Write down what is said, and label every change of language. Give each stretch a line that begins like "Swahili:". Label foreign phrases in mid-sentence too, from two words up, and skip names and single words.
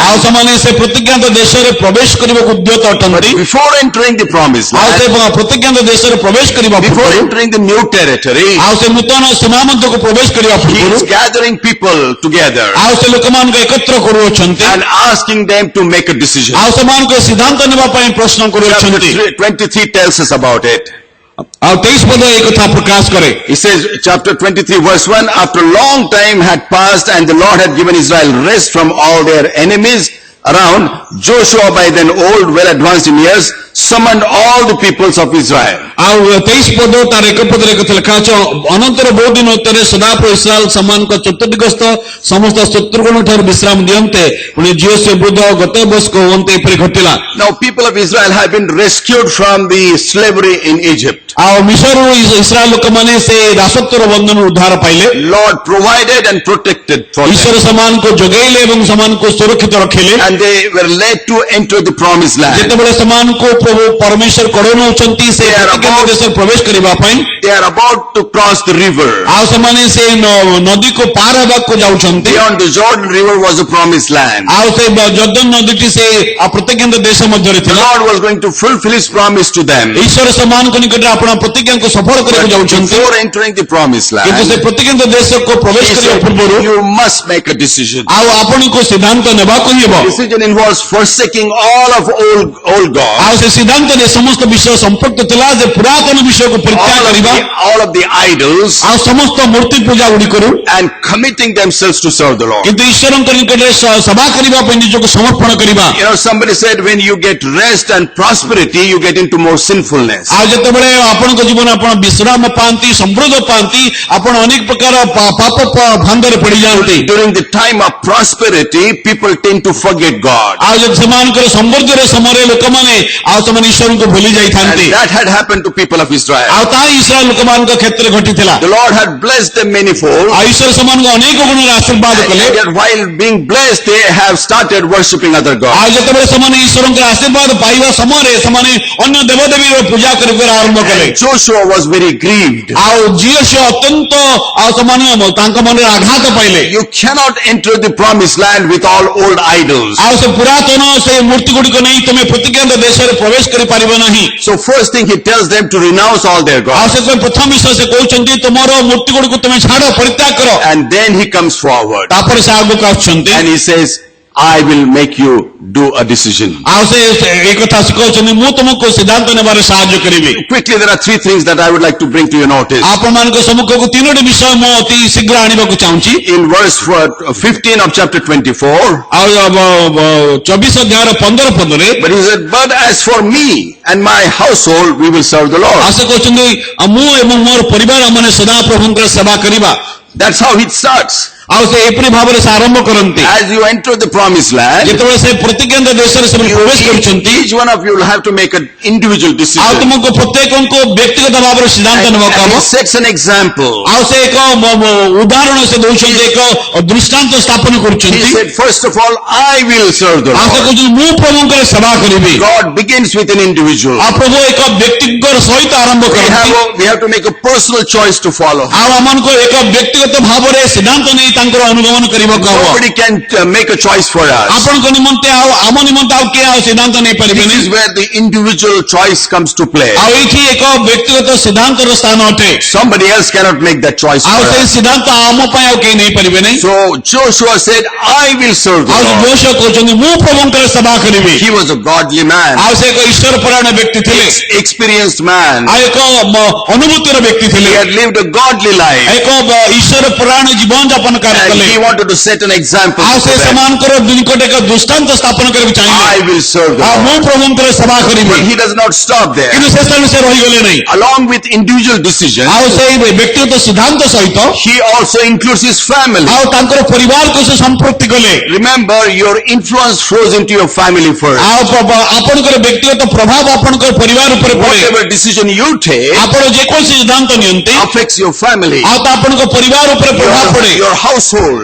English: land.
Odia: ସେମାନେ ସେ ପ୍ରତିଜ୍ଞାତ ଦେଶରେ ପ୍ରବେଶ କରିବାକୁ ଉଦ୍ୟତ ଅଟନ୍ତି
English: Before entering the promised
Odia: ଆଉ ସେ
English: land,
Odia: ପ୍ରତିଜ୍ଞାତ ଦେଶରେ ପ୍ରବେଶ କରିବା
English: before
Odia: ପୂର୍ବରୁ
English: entering the new territory,
Odia: ଆଉ ସେ ନୂତନ ସୀମା ମଧ୍ୟକୁ ପ୍ରବେଶ କରିବା
English: he
Odia: ପୂର୍ବରୁ
English: is gathering people together
Odia: ଆଉ ସେ ଲୋକମାନଙ୍କୁ ଏକତ୍ର କରୁଅଛନ୍ତି
English: and asking them to make a decision.
Odia: ଆଉ ସେମାନଙ୍କୁ ସିଦ୍ଧାନ୍ତ ନେବା ପାଇଁ ପ୍ରଶ୍ନ
English: Chapter
Odia: କରୁଅଛନ୍ତି
English: 23 tells us about it.
Odia: ଆଉ 23 ପଦ ଏହି କଥା ପ୍ରକାଶ କରେ
English: It says, chapter 23 verse 1, after a long time had passed and the Lord had given Israel rest from all their enemies around, Joshua, by then old, well advanced in years, summoned all the peoples of Israel.
Odia: ଆଉ 23 ପଦ ତାର ଏକ ପଦରେ କଥା ଲେଖା ଅଛି ଅନନ୍ତର ବହୁ ଦିନ ଉତ୍ତରେ ସଦାପ୍ରଭୁ ଇସ୍ରାଏଲ ସେମାନଙ୍କ ଚତୁର୍ଦିଗସ୍ଥ ସମସ୍ତ ଶତ୍ରୁଗଣ ଠାରୁ ବିଶ୍ରାମ ଦିଅନ୍ତେ ପୁଣି ଜିଓଶୁଆ ବୃଦ୍ଧ ଗତ ବୟସ୍କ ହୁଅନ୍ତେ ଏପରି ଘଟିଲା
English: Now people of Israel have been rescued from the slavery in Egypt.
Odia: ଆଉ ମିଶରରୁ ଇସ୍ରାଏଲ ଲୋକମାନେ ସେ ଦାସତ୍ୱର ବନ୍ଧନରୁ ଉଦ୍ଧାର ପାଇଲେ
English: Lord provided and protected for
Odia: ଈଶ୍ୱର
English: them.
Odia: ସେମାନଙ୍କୁ ଯୋଗେଇଲେ ଏବଂ ସେମାନଙ୍କୁ ସୁରକ୍ଷିତ ରଖିଲେ
English: And they were led to enter the promised land.
Odia: ଯେତେବେଳେ ସେମାନଙ୍କୁ ପ୍ରଭୁ ପରମେଶ୍ୱର କଢ଼େଇ ନେଉଛନ୍ତି ସେ ପ୍ରତିଜ୍ଞାତ ଦେଶରେ ପ୍ରବେଶ କରିବା ପାଇଁ
English: They are about to cross the river.
Odia: ଆଉ ସେମାନେ ସେ ନଦୀକୁ ପାର ହେବାକୁ ଯାଉଛନ୍ତି
English: Beyond the Jordan River was the promised land.
Odia: ଆଉ ସେ ଜର୍ଦ୍ଦନ ନଦୀଟି ସେ ପ୍ରତିଜ୍ଞାତ ଦେଶ ମଧ୍ୟରେ
English: The
Odia: ଥିଲା
English: Lord was going to fulfill his promise to them.
Odia: ଈଶ୍ୱର ସେମାନଙ୍କ ନିକଟରେ ଆପଣ ପ୍ରତିଜ୍ଞାକୁ ସଫଳ କରିବାକୁ
English: But
Odia: ଯାଉଛନ୍ତି
English: before entering the promised
Odia: କିନ୍ତୁ ସେ
English: land,
Odia: ପ୍ରତିଜ୍ଞାତ ଦେଶକୁ ପ୍ରବେଶ
English: he
Odia: କରିବା
English: said,
Odia: ପୂର୍ବରୁ
English: you must make a decision.
Odia: ଆଉ ଆପଣଙ୍କୁ ସିଦ୍ଧାନ୍ତ ନେବାକୁ ହେବ
English: Decision involves forsaking all of old gods,
Odia: ଆଉ ସେ ସିଦ୍ଧାନ୍ତରେ ସମସ୍ତ ବିଷୟ ସମ୍ପୃକ୍ତ ଥିଲା ଯେ ପୁରାତନ ବିଷୟକୁ ପରିତ୍ୟାଗ କରିବା
English: all of the idols,
Odia: ଆଉ ସମସ୍ତ ମୂର୍ତ୍ତି ପୂଜା ଗୁଡ଼ିକରୁ
English: and committing themselves to serve the Lord.
Odia: କିନ୍ତୁ ଈଶ୍ୱରଙ୍କ ନିକଟରେ ସଭା କରିବା ପାଇଁ ନିଜକୁ ସମର୍ପଣ କରିବା
English: You know, somebody said when you get rest and prosperity, you get into more sinfulness.
Odia: ଆଉ ଯେତେବେଳେ ଆପଣଙ୍କ ଜୀବନ ଆପଣ ବିଶ୍ରାମ ପାଆନ୍ତି ସମୃଦ୍ଧ ପାଆନ୍ତି ଆପଣ ଅନେକ ପ୍ରକାର ପାପ ଭାଙ୍ଗରେ ପଡିଯାଆନ୍ତି
English: During the time of prosperity, people tend to forget God.
Odia: ଆଉ ଯଦି ସେମାନଙ୍କର ସମୃଦ୍ଧିର ସମୟରେ ଲୋକମାନେ ଆଉ ସେମାନେ ଈଶ୍ୱରଙ୍କୁ ଭୁଲି ଯାଇଥାନ୍ତି
English: And that had happened to people of Israel.
Odia: ଆଉ ତାହା ଇସ୍ରାଏଲ ଲୋକମାନଙ୍କ କ୍ଷେତ୍ରରେ ଘଟିଥିଲା
English: The Lord had blessed them manifold.
Odia: ଆଉ ଈଶ୍ୱର ସେମାନଙ୍କୁ ଅନେକ ଗୁଣରେ ଆଶୀର୍ବାଦ କଲେ
English: And yet while being blessed, they have started worshipping other gods.
Odia: ଆଉ ଯେତେବେଳେ ସେମାନେ ଈଶ୍ୱରଙ୍କର ଆଶୀର୍ବାଦ ପାଇବା ସମୟରେ ସେମାନେ ଅନ୍ୟ ଦେବଦେବୀର ପୂଜା କରିବା ଆରମ୍ଭ କଲେ
English: And Joshua was very grieved.
Odia: ଆଉ ଜିଓଶୁଆ ଅତ୍ୟନ୍ତ ଆଉ ସେମାନେ ତାଙ୍କ ମନରେ ଆଘାତ ପାଇଲେ
English: You cannot enter the promised land with all old idols.
Odia: ଆଉ ସେ ପୁରାତନ ସେ ମୂର୍ତ୍ତି ଗୁଡ଼ିକ ନେଇ ତୁମେ ପ୍ରତିଜ୍ଞାତ ଦେଶରେ ପ୍ରବେଶ କରିପାରିବ ନାହିଁ
English: So first thing he tells them to renounce all their
Odia: ଆଉ
English: gods.
Odia: ସେଥିପାଇଁ ପ୍ରଥମ ବିଷୟ ସେ କହୁଛନ୍ତି ତୁମର ମୂର୍ତ୍ତି ଗୁଡ଼ିକୁ ତୁମେ ଛାଡ ପରିତ୍ୟାଗ କର
English: And then he comes forward
Odia: ତାପରେ ସେ ଆଗକୁ ଆସୁଛନ୍ତି
English: and he says, I will make you do a decision.
Odia: ଆଉ ସେ ଏ କଥା ସେ କହୁଛନ୍ତି ମୁଁ ତୁମକୁ ସିଦ୍ଧାନ୍ତ ନେବାରେ ସାହାଯ୍ୟ କରିବି
English: Quickly, there are three things that I would like to bring to your notice.
Odia: ଆପଣମାନଙ୍କ ସମ୍ମୁଖକୁ ତିନୋଟି ବିଷୟ ମୁଁ ଅତି ଶୀଘ୍ର ଆଣିବାକୁ ଚାହୁଁଛି
English: In verse 15 of chapter 24,
Odia: ଆଉ 24 ଅଧ୍ୟାୟର 15 ପଦରେ
English: but he said, but as for me and my household, we will serve the Lord.
Odia: ଆଉ ସେ କହୁଛନ୍ତି ମୁଁ ଏବଂ ମୋର ପରିବାର ମାନେ ସଦାପ୍ରଭୁଙ୍କର ସେବା କରିବା
English: That's how it starts.
Odia: ଆଉ ସେ ଏପରି ଭାବରେ ସେ ଆରମ୍ଭ କରନ୍ତି
English: As you enter the promised land,
Odia: ଯେତେବେଳେ ସେ ପ୍ରତିଜ୍ଞାତ ଦେଶରେ ସେମାନେ ପ୍ରବେଶ କରୁଛନ୍ତି
English: each one of you will have to make an individual
Odia: ଆଉ
English: decision.
Odia: ତୁମକୁ ପ୍ରତ୍ୟେକଙ୍କୁ ବ୍ୟକ୍ତିଗତ ଭାବରେ ସିଦ୍ଧାନ୍ତ ନେବାକୁ
English: And
Odia: ହେବ
English: he sets an example.
Odia: ଆଉ ସେ ଏକ ଉଦାହରଣ ସେ ଦଉଛନ୍ତି ଏକ ଦୃଷ୍ଟାନ୍ତ ସ୍ଥାପନ
English: He
Odia: କରୁଛନ୍ତି
English: said, first of all, I will serve the
Odia: ଆଉ ସେ
English: Lord.
Odia: କହୁଛନ୍ତି ମୁଁ ପ୍ରଭୁଙ୍କର ସେବା କରିବି
English: God begins with an individual.
Odia: ଆଉ ପ୍ରଭୁ ଏକ ବ୍ୟକ୍ତିଙ୍କର ସହିତ ଆରମ୍ଭ କରନ୍ତି
English: We have to make a personal choice to follow.
Odia: ଆଉ ଆମମାନଙ୍କୁ ଏକ ବ୍ୟକ୍ତିଗତ ଭାବରେ ସିଦ୍ଧାନ୍ତ ନେଇ ତାଙ୍କର ଅନୁଗମନ କରିବାକୁ ହେବ
English: Nobody can make a choice for us.
Odia: ଆପଣଙ୍କ ନିମନ୍ତେ ଆଉ ଆମ ନିମନ୍ତେ ଆଉ କିଏ ଆଉ ସିଦ୍ଧାନ୍ତ ନେଇପାରିବେନି
English: This is where the individual choice comes to play.
Odia: ଆଉ ଏଇଠି ଏକ ବ୍ୟକ୍ତିଗତ ସିଦ୍ଧାନ୍ତର ସ୍ଥାନ ଅଟେ
English: Somebody else cannot make that choice
Odia: ଆଉ
English: for
Odia: ସେଇ
English: us.
Odia: ସିଦ୍ଧାନ୍ତ ଆମ ପାଇଁ ଆଉ କେହି ନେଇପାରିବେନି
English: So Joshua said, I will serve the
Odia: ଆଉ
English: Lord.
Odia: ଯୋଶୁଆ କହୁଛନ୍ତି ମୁଁ ପ୍ରଭୁଙ୍କର ସେବା କରିବି
English: He was a godly man,
Odia: ଆଉ ସେ ଏକ ଈଶ୍ୱର ପରାୟଣ ବ୍ୟକ୍ତି ଥିଲେ
English: experienced man.
Odia: ଆଉ ଏକ ଅନୁଭୂତିର ବ୍ୟକ୍ତି
English: He
Odia: ଥିଲେ
English: had lived a godly life.
Odia: ଏକ ଈଶ୍ୱର ପରାୟଣ ଜୀବନ ଯାପନ
English: And
Odia: କଲେ
English: he wanted to set an example
Odia: ଆଉ ସେ
English: to them.
Odia: ସେମାନଙ୍କର ନିକଟ ଏକ ଦୃଷ୍ଟାନ୍ତ ସ୍ଥାପନ କରିବାକୁ
English: I
Odia: ଚାହିଁଲେ
English: will serve the
Odia: ଆଉ
English: Lord.
Odia: ମୁଁ ପ୍ରଭୁଙ୍କର ସେବା କରିବି
English: But he does not stop there.
Odia: କିନ୍ତୁ ସେ ସ୍ଥାନରେ ସେ ରହିଗଲେ ନାହିଁ
English: Along with individual decision,
Odia: ଆଉ ସେଇ ବ୍ୟକ୍ତିଗତ ସିଦ୍ଧାନ୍ତ ସହିତ
English: he also includes his family.
Odia: ଆଉ ତାଙ୍କର ପରିବାରକୁ ସେ ସମ୍ପୃକ୍ତି କଲେ
English: Remember, your influence flows into your family first.
Odia: ଆଉ ଆପଣଙ୍କର ବ୍ୟକ୍ତିଗତ ପ୍ରଭାବ ଆପଣଙ୍କର ପରିବାର ଉପରେ ପଡେ
English: Whatever decision you take
Odia: ଆପଣ ଯେକୌଣସି ସିଦ୍ଧାନ୍ତ ନିଅନ୍ତି
English: affects your family,
Odia: ଆଉ ତା ଆପଣଙ୍କ ପରିବାର ଉପରେ ପ୍ରଭାବ ପଡେ
English: your household.